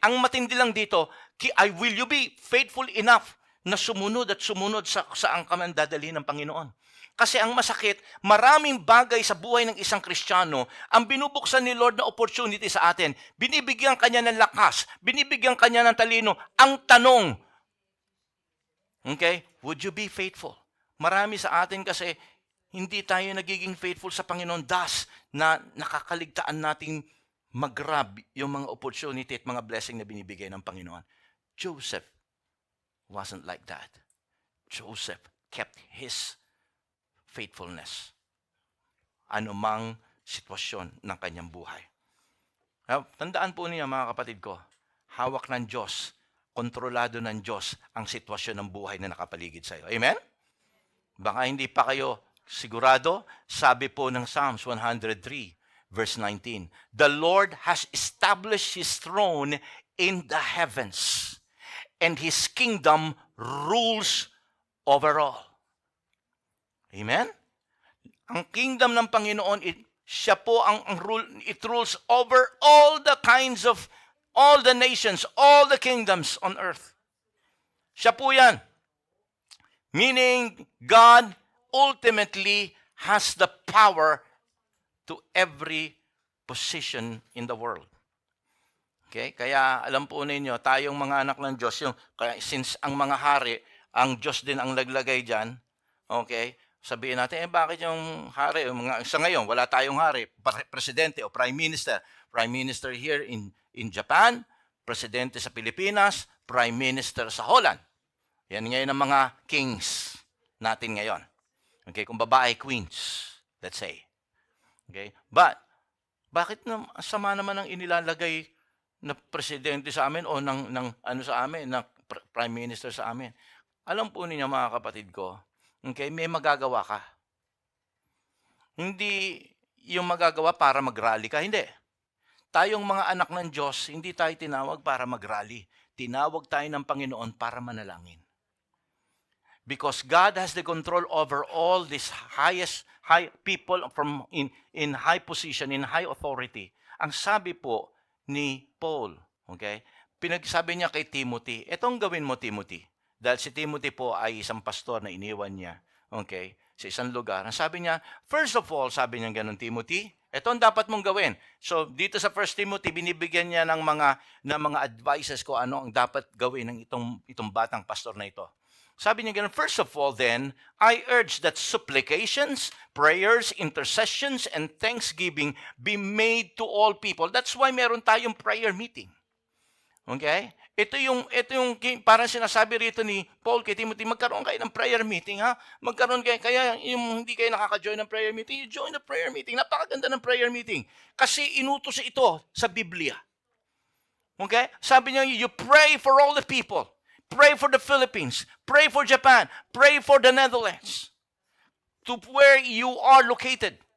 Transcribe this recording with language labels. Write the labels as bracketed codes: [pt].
[tl] Ang matindi lang dito, [en] will you be faithful enough [tl] na sumunod at sumunod sa saan ka man dadalhin ng Panginoon? Kasi ang masakit, maraming bagay sa buhay ng isang Kristiyano ang binubuksan ni Lord na opportunity sa atin. Binibigyan kanya ng lakas, binibigyan kanya ng talino. Ang tanong, [en] okay, would you be faithful? [tl] Marami sa atin kasi hindi tayo nagiging faithful sa Panginoon, thus na nakakaligtaan nating mag-grab yung mga opportunity at mga blessing na binibigay ng Panginoon. [en] Joseph wasn't like that. Joseph kept his faithfulness. [tl] Anumang sitwasyon ng kanyang buhay. Tandaan po niyo, mga kapatid ko, hawak ng Diyos, kontrolado ng Diyos ang sitwasyon ng buhay na nakapaligid sa iyo. Amen? Baka hindi pa kayo sigurado, sabi po ng [en] Psalms 103, verse 19, "The Lord has established His throne in the heavens, and His kingdom rules over all." Amen? [tl] Ang kingdom ng Panginoon, siya po ang rule, [en] it rules over all the kinds of, all the nations, all the kingdoms on earth. [tl] Siya po yan. [en] Meaning, God ultimately has the power to every position in the world. Okay? [tl] Kaya alam po ninyo, tayong mga anak ng Diyos, since ang mga hari, ang Diyos din ang naglagay dyan, okay? Sabihin natin, bakit yung hari, sa ngayon, wala tayong hari, presidente o prime minister. [en] Prime minister here in Japan, [tl] presidente sa Pilipinas, [en] prime minister sa Holland. [tl] Yan ngayon ang mga kings natin ngayon. Okay, kung babae, queens, [en] let's say. [tl] Okay? But, bakit sama naman ang inilalagay na presidente sa amin o ng ano sa amin, na prime minister sa amin. Alam po ninyo mga kapatid ko, okay, may magagawa ka. Hindi yung magagawa para mag-rally ka, hindi. Tayong mga anak ng Diyos, hindi tayo tinawag para mag-rally. Tinawag tayo ng Panginoon para manalangin. [en] Because God has the control over all these high people from in high position, in high authority. [tl] Ang sabi po ni Paul, okay? Pinagsabi niya kay Timothy, etong gawin mo, Timothy. Dahil si Timothy po ay isang pastor na iniwan niya, okay, sa isang lugar. Ang sabi niya, [en] first of all, [tl] sabi niya ganun, Timothy, ito ang dapat mong gawin. So, dito sa 1 Timothy, binibigyan niya ng mga advices ko ano ang dapat gawin ng itong batang pastor na ito. Sabi niya ganun, [en] first of all then, I urge that supplications, prayers, intercessions, and thanksgiving be made to all people. That's why [tl] meron tayong [en] prayer meeting. [tl] Okay? Ito yung parang sinasabi rito ni Paul kay Timothy, magkaroon kayo ng prayer meeting, ha? Magkaroon kayo, kaya yung hindi kayo nakaka-join ng prayer meeting, [en] you join the prayer meeting. [tl] Napakaganda ng prayer meeting. Kasi inutos ito sa Biblia. Okay? Sabi niya, [en] you pray for all the people. Pray for the Philippines. Pray for Japan. Pray for the Netherlands. To where you are located.